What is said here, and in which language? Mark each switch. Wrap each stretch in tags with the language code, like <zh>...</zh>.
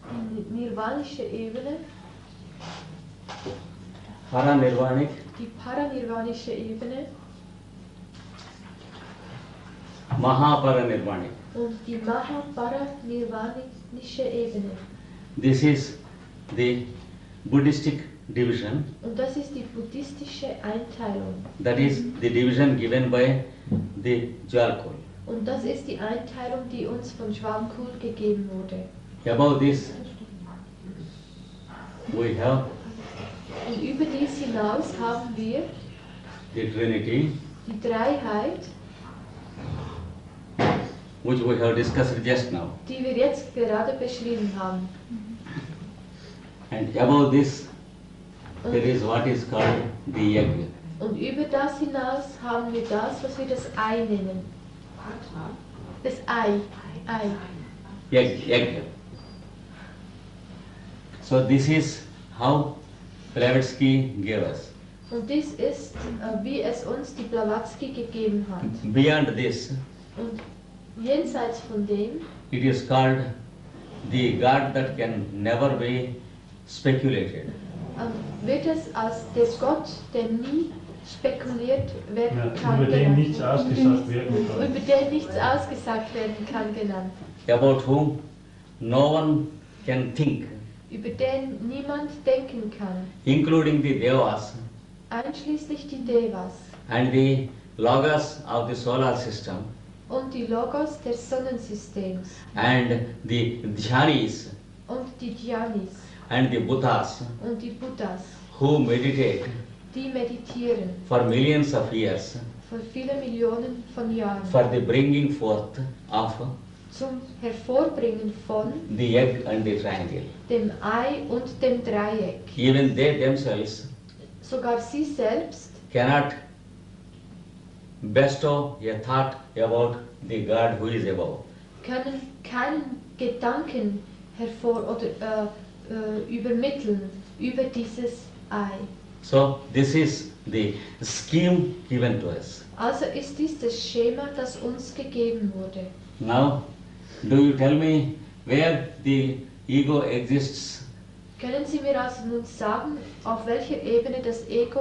<de>die nirvanische Ebene,</de> <en>paranirvanic,</en> <de>die paranirvanische Ebene</de> <en>mahaparanirvanic.</en> <de>und die mahaparanirvanische Ebene.</de> <en>This is the Buddhistic division.</en> <de>Und das ist die buddhistische Einteilung.</de> <en>That is the division given by the Jalkul.</en> <de>Und das ist die Einteilung, die uns von Schwalmkul gegeben wurde.</de> <en>Above this, we have</en> <de>Und über dies hinaus haben wir</de> <en>the Trinity,</en> <de>die Dreiheit,</de> <en>which we have discussed just now.</en> <de>die wir jetzt gerade beschrieben haben.</de> <en>And above this, there is what is called the Egg.</en> <de>Und über das hinaus haben wir das, was wir das Ei nennen. Das Ei.</de> <en>Egg. So this is how Blavatsky gave us.</en> <de>Und dies ist, wie es uns die Blavatsky gegeben hat.</de> <en>Beyond this,</en> <de>Und jenseits von dem</de> <en>it is called the God that can never be speculated.</en> <de>wird es als der Gott, der nie spekuliert werden Ja, kann, über den genannt. nichts ausgesagt werden kann. Über den nichts ausgesagt werden kann, genannt.</de> <en>About whom no one can think,</en> <de>Über den niemand denken kann,</de> <en>including the Devas</en> <de>einschließlich die Devas</de> <en>and the Logos of the solar system</en> <de>und die Logos des Sonnensystems</de> <en>and the Dhyanis</en> <de>und die Dhyanis</de> <en>and the Buddhas</en> <de>und die Buddhas,</de> <en>who meditate</en> <de>die meditieren</de> <en>for millions of years</en> <de>für viele Millionen von Jahren</de> <en>for the bringing forth of</en> <de>zum Hervorbringen von</de> <en>the egg and the triangle.</en> <de>dem Ei und dem Dreieck.</de> <en>Even they themselves Sogar sie selbst cannot bestow a thought about the God who is above.</en> <de>können keinen Gedanken hervor oder übermitteln über dieses I.</de> <en>So this is the scheme given to us.</en> <de>Also ist dies das Schema, das uns gegeben wurde.</de> <en>Now, do you tell me where the ego exists?</en> <de>Können Sie mir also nun sagen, auf welcher Ebene das Ego</de>